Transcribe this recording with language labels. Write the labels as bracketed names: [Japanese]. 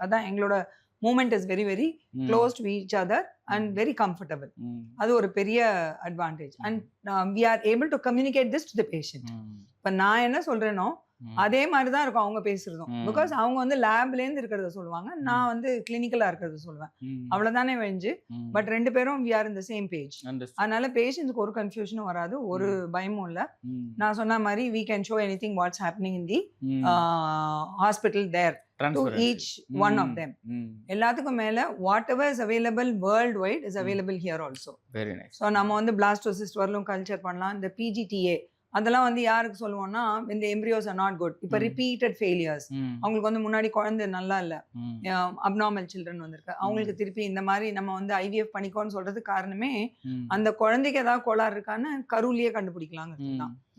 [Tamil] அதான் எங்களோட [English] Moment is very very close to each other and very comfortable. [Tamil] அது ஒரு பெரிய advantage. [English] And we are able to communicate this to the patient. [Tamil] இப்போ நான் என்ன சொல்றேனோ அதே மாதிரி தான் இருக்கும் அவங்க பேசுறதும். பிகாஸ் அவங்க வந்து லேப்லேருந்து இருக்கிறத சொல்லுவாங்க, நான் வந்து கிளினிக்கலா இருக்கிறத சொல்லுவேன். அவ்வளவுதானே வெஞ்சு. பட் 2 பேரும் [English] we are in the same page. [Tamil] அதனால பேஷண்ட்ஸ்க்கு ஒரு கன்ஃபியூஷனும் வராது, ஒரு பயமும் இல்லை. நான் சொன்ன மாதிரி [English] we can show anything what's happening in the hospital there to each one of them. [Tamil] எல்லாத்துக்கும் மேல [English] whatever is available worldwide is available here also. Very nice. [Tamil] So நம்ம வந்து blastocyst வரலும் கல்ச்சர் பண்ணலாம். இந்த PGTA அதெல்லாம் வந்து யாருக்கு சொல்லுவோம்னா இந்த [English] Embryos are not good. [Tamil] இப்போ ரிப்பீட்டட் ஃபெயிலியர்ஸ், அவங்களுக்கு வந்து முன்னாடி குழந்தை நல்லா இல்லை, அப்நார்மல் சில்ட்ரன் வந்திருக்கு, அவங்களுக்கு திருப்பி இந்த மாதிரி நம்ம வந்து ஐவிஎஃப் பண்ணிக்கோன்னு சொல்றது காரணமே அந்த குழந்தைக்கு ஏதாவது கோளாறு இருக்கான்னு கருவிலேயே கண்டுபிடிக்கலாங்கிறது தான்.